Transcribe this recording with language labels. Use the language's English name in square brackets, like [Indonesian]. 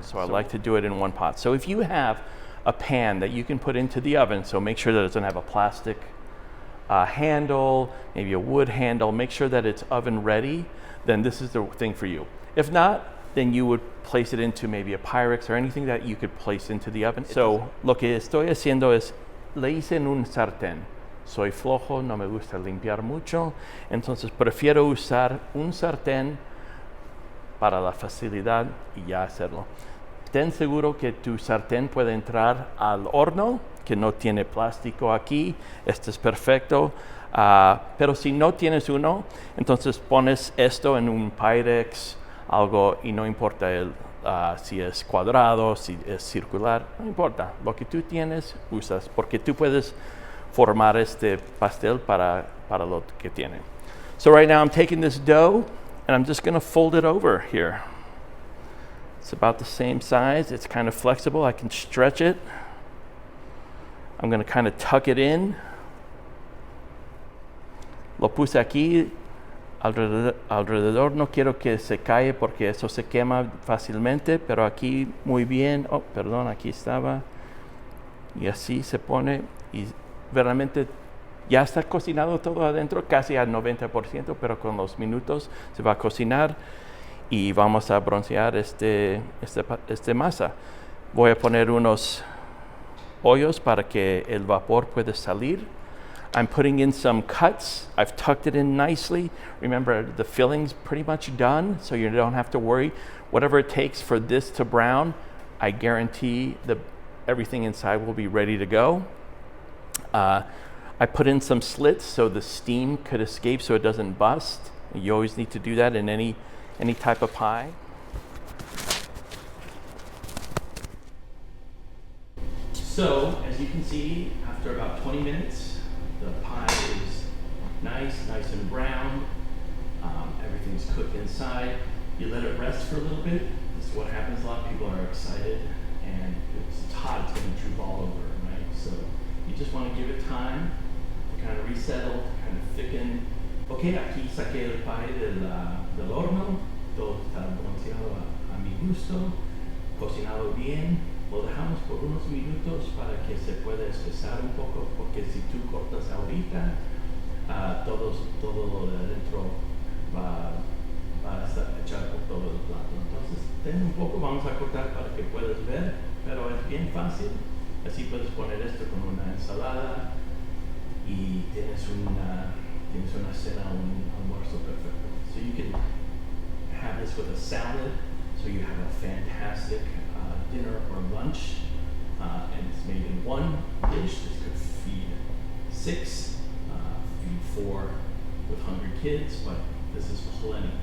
[English] So I like to do it in one pot. So if you have a pan that you can put into the oven, so make sure that it doesn't have a plastic handle, maybe a wood handle, make sure that it's oven ready, then this is the thing for you. If not, then you would place it into maybe a Pyrex or anything that you could place into the oven. [Spanish] So lo que estoy haciendo es, le hice en un sartén. Soy flojo, no me gusta limpiar mucho, entonces prefiero usar un sartén para la facilidad y ya hacerlo. Ten seguro que tu sartén puede entrar al horno, que no tiene plástico aquí. Este es perfecto. Pero si no tienes uno, entonces pones esto en un Pyrex, algo, y no importa si es cuadrado, si es circular, no importa. Lo que tú tienes, usas, porque tú puedes formar este pastel para lo que tiene. [English] So right now I'm taking this dough and I'm just going to fold it over here. It's about the same size. It's kind of flexible. I can stretch it. I'm going to kind of tuck it in. [Spanish] Lo puse aquí alrededor. No quiero que se calle porque eso se quema fácilmente, pero aquí muy bien. Oh, perdón, aquí estaba. Y así se pone y realmente ya está cocinado todo adentro, casi al 90%, pero con los minutos se va a cocinar y vamos a broncear este masa. Voy a poner unos hoyos para que el vapor pueda salir. [English] I'm putting in some cuts. I've tucked it in nicely. Remember, the filling's pretty much done, so you don't have to worry. Whatever it takes for this to brown, I guarantee everything inside will be ready to go. I put in some slits so the steam could escape so it doesn't bust. You always need to do that in any type of pie. So, as you can see, after about 20 minutes, the pie is nice and brown. Everything's cooked inside. You let it rest for a little bit. This is what happens. A lot of people are excited, and it's hot. It's going to droop all over, right? So you just want to give it time to kind of resettle, kind of thicken. [Spanish] Okay, aquí saqué el pie del horno. Todo está bronceado a mi gusto, cocinado bien. Lo dejamos por unos minutos para que se pueda espesar un poco, porque si tú cortas ahorita, todo lo de adentro va a estar echado por todo el plato. Entonces, ten un poco, vamos a cortar para que puedas ver, pero es bien fácil. Así puedes poner esto con una ensalada y tienes una cena, un almuerzo perfecto. [English] So you can have this with a salad, so you have a fantastic dinner or lunch, and it's made in one dish. This could feed 6, feed 4 with hungry kids, but this is plenty.